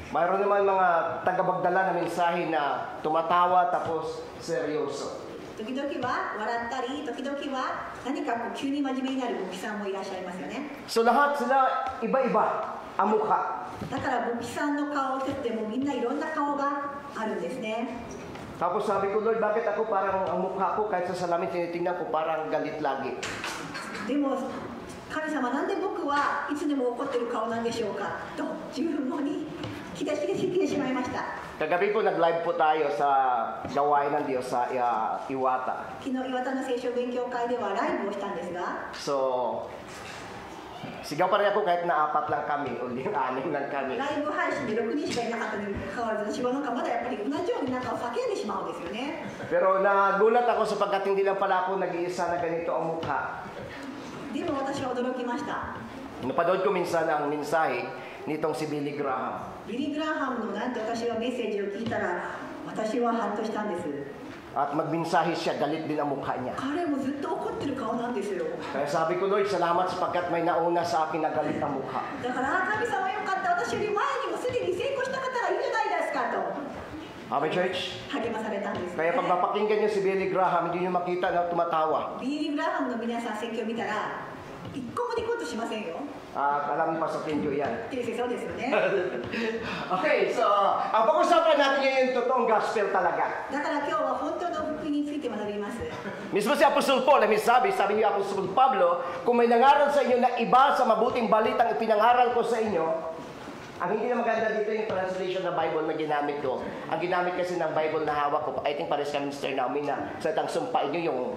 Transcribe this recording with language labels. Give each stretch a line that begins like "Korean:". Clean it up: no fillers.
Filipino: Mayroon naman mga tagapagdala ng mensahe na tumatawa tapos seryoso.
Japanese: 時々は笑ったり、時々は何か急に真面目になる牧師さんもいらっしゃいますよね。
Filipino: So lahat sila iba-iba ang mukha.
Japanese: だから牧師さんの顔一つでもみんないろんな顔があるんですね。
Filipino: Tapos sabi ko, Lord, bakit ako parang ang mukha ko kahit sa salamin tinitingnan ko parang galit lagi?
Japanese: でも神様なんで僕はいつでも怒ってる顔なんでしょうかと自分に聞いてしまいました。
Filipino: Kagabi po nag-live po tayo sa gawain ng Diyos sa Iwata.
Japanese: 昨日岩田の聖書勉強会ではライブをしたんですが、
Filipino: So, Sigaw pa rin ako kahit na 4 lang kami o 6 lang kami.
Japanese: ライブ配信で6人しかいなかったにもかかわらず、私はなんかまだやっぱり同じようになんか叫んでしまうんですよね。
Filipino: Pero nagulat ako sapagkat hindi lang pala ako nag-iisa na ganito ang mukha.
Japanese: でも私は驚きました。
Filipino: Napanood ko minsan ang mensahe nitong si Billy Graham.
Japanese: ビリー・グラハムのなんて私はメッセージを聞いたら、私はハッとしたんです。
Filipino: At magmensahe siya, galit din ang mukha niya.
Japanese: 彼もずっと怒ってる顔なんですよ。
Filipino: Kaya sabi ko, Lord, salamat sapagkat may nauna sa akin na galit ang mukha.
Japanese: だから神様よかった、私より前にもすでに成功した方がいるじゃないですかと
English: Amen, church?
Japanese: 励まされたんです、ね。
Filipino: Kaya pag mapakinggan niyo si Billy Graham, hindi niyo makita na tumatawa.
Japanese: ビリー・グラハムの皆さん説教を見たら、一個もニコッとしませんよ。
Filipino: At alam niyo pa sa Tindio yan.
Japanese: 先生そうですよね。
Filipino: Okay, so ang pag-usapan natin ngayon yung totoong gospel talaga.
Japanese: だから今日は本当の福音について学びます。
Filipino: Mismo si Apostol Paul, sabi ni Apostol Pablo, kung may nangaral sa inyo na iba sa mabuting balitang ipinangaral ko sa inyo, ang hindi na maganda dito yung translation ng Bible na ginamit ko. Ang ginamit kasi ng Bible na hawak ko,
English: I think
Filipino: pares kami Mr. Naomi na sa itang sumpain nyo yung...